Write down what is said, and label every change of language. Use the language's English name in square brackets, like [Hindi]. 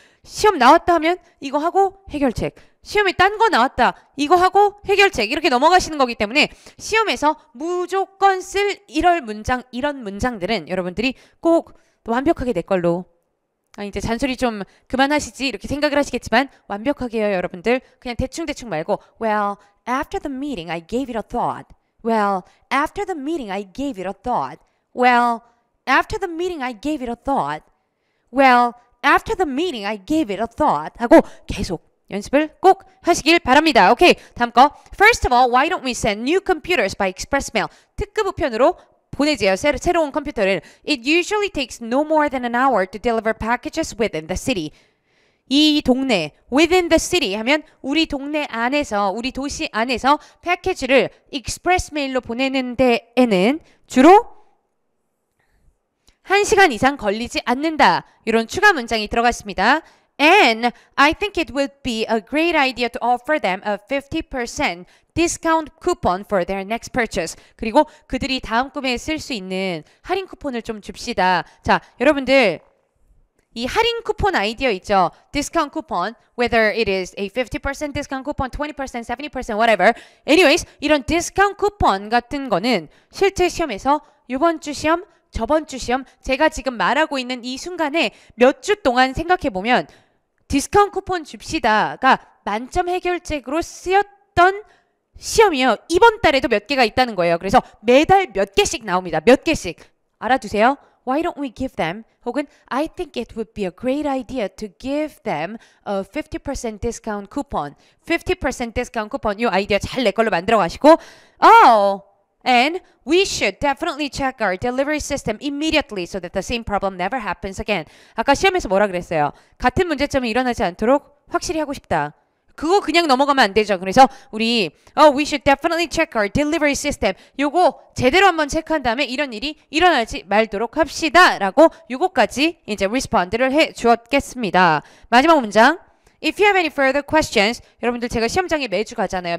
[Korean] 시험 나왔다 하면 이거 하고 해결책. 시험에 딴 거 나왔다. 이거 하고 해결책. 이렇게 넘어가시는 거기 때문에 시험에서 무조건 쓸 이런 문장들은 여러분들이 꼭 완벽하게 내 걸로. 이제 잔소리 좀 그만하시지 이렇게 생각을 하시겠지만 완벽하게요, 여러분들. 그냥 대충대충 말고 [English] Well, after the meeting I gave it a thought. Well, after the meeting I gave it a thought. Well, after the meeting I gave it a thought. Well, after the meeting I gave it a thought. [Korean] 하고 계속 연습을 꼭 하시길 바랍니다. 오케이, 다음 거. [English] First of all, why don't we send new computers by express mail? [Korean] 특급 우편으로 보내지요. 새로운 컴퓨터를. [English] It usually takes no more than an hour to deliver packages within the city. [Korean] 이 동네, [English] within the city [Korean] 하면 우리 동네 안에서, 우리 도시 안에서 패키지를 익스프레스 메일로 보내는 데에는 주로 1시간 이상 걸리지 않는다. 이런 추가 문장이 들어갔습니다. [English] And I think it would be a great idea to offer them a 50% discount coupon for their next purchase. [Korean] 그리고 그들이 다음 구매에 쓸 수 있는 할인 쿠폰을 좀 줍시다. 자, 여러분들 이 할인 쿠폰 아이디어 있죠? [English] discount coupon, whether it is a 50% discount coupon, 20%, 70%, whatever. [Korean] Anyways, 이런 discount coupon 같은 거는 실제 시험에서 이번 주 시험, 저번 주 시험, 제가 지금 말하고 있는 이 순간에 몇 주 동안 생각해보면 디스카운트 쿠폰 줍시다가 만점 해결책으로 쓰였던 시험이요. 이번 달에도 몇 개가 있다는 거예요. 그래서 매달 몇 개씩 나옵니다. 몇 개씩. 알아두세요. [English] Why don't we give them? [Korean] 혹은 [English] I think it would be a great idea to give them a 50% discount coupon. 50% discount coupon. [Korean] 이 아이디어 잘 내 걸로 만들어 가시고 [English] And we should definitely check our delivery system immediately so that the same problem never happens again. [Korean] 아까 시험에서 뭐라 그랬어요? 같은 문제점이 일어나지 않도록 확실히 하고 싶다. 그거 그냥 넘어가면 안 되죠. 그래서 우리 [English] we should definitely check our delivery system. [Korean] 요거 제대로 한번 체크한 다음에 이런 일이 일어나지 말도록 합시다. 라고 요거까지 이제 respond를 해 주었겠습니다. 마지막 문장. [English] If you have any further questions, [Korean] 여러분들 제가 시험장에 매주 가잖아요.